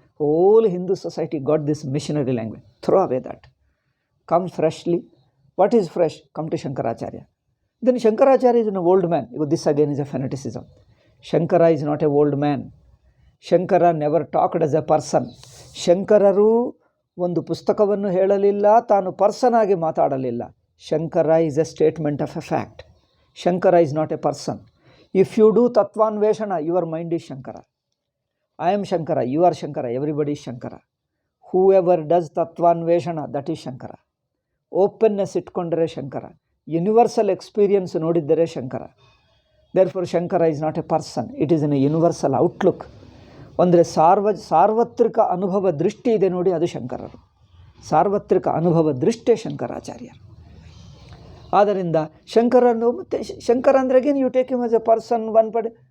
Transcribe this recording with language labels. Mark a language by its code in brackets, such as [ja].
[en] Whole Hindu society got this missionary language. Throw away that. Come freshly. What is fresh? Come to Shankaracharya. Then Shankaracharya is an old man. This again is a fanaticism. Shankara is not a old man. Shankara never talked as a person. [kn] ಶಂಕರರು ಒಂದು ಪುಸ್ತಕವನ್ನು ಹೇಳಲಿಲ್ಲ, ತಾನು person ಆಗಿ ಮಾತಾಡಲಿಲ್ಲ. [en] Shankara is a statement of a fact. Shankara is not a person. If you do Tattvanveshana, your mind is Shankara. I am Shankara, you are Shankara, everybody is Shankara. Whoever does Tattvanveshana, that is Shankara. Openness [kn] itkondre [en] Shankara. Universal experience [kn] nodiddare [en] Shankara. Therefore, Shankara is not a person. It is in a universal outlook. [kn] ಅಂದರೆ ಸಾರ್ವತ್ರಿಕ ಅನುಭವ ದೃಷ್ಟಿ ಇದೆ ನೋಡಿ, ಅದು ಶಂಕರರು. ಸಾರ್ವತ್ರಿಕ ಅನುಭವ ದೃಷ್ಟೇ ಶಂಕರಾಚಾರ್ಯರು. ಆದ್ದರಿಂದ ಶಂಕರನ್ನು, ಮತ್ತು ಶಂಕರ ಅಂದರೆ [en] again you take him as a person, [kn] one ಪಡೆ.